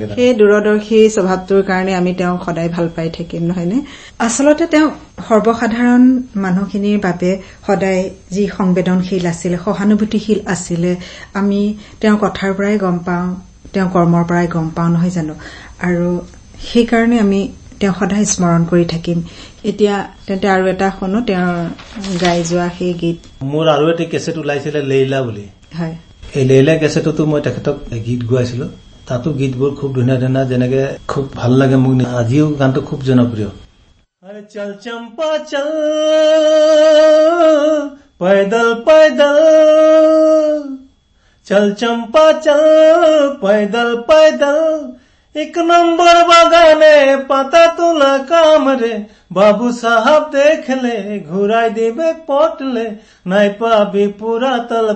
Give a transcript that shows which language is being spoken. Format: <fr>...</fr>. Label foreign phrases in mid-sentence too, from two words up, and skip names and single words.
<as>সেই দূৰদৰ্শী স্বভাৱটোৰ কাৰণে আমি তেওঁ সদায় ভাল পাই থাকিম নহয়নে আচলতে তেওঁ সৰ্বসাধাৰণ মানুহখিনিৰ বাবে সদায় যি সংবেদনশীল আছিল সহানুভূতিশীল আছিলে আমি তেওঁৰ কথাৰ পৰাই গম পাওঁ তেওঁ কৰ্মৰ পৰাই গম পাওঁ নহয় জানো আৰু সেইকাৰণে আমি তেওঁ সদায় স্মৰণ কৰি থাকিম এতিয়া তেন্তে আৰু এটা শুনো তেওঁৰ গাই যোৱা সেই গীত মোৰ আৰু এটা কেছেট ওলাইছিলে লেইলা বুলি হয় এই লেইলা কেছেটতো মই তেখেতক গীত গোৱাইছিলো তাতো গীতবোৰ খুব ধুনীয়া ধুনীয়া যেনেকে খুব ভাল লাগে মোক আজিও গানটো খুব জনপ্ৰিয়</as> <sck>चल चंपा चल पैदल पैदल चल चंपा चल पैदल पैदल एक नंबर बागाने पता तुला काम रे बाबू साहब देख ले घुराई देबे पोटले नहीं पाबी पूरा तलप</sck>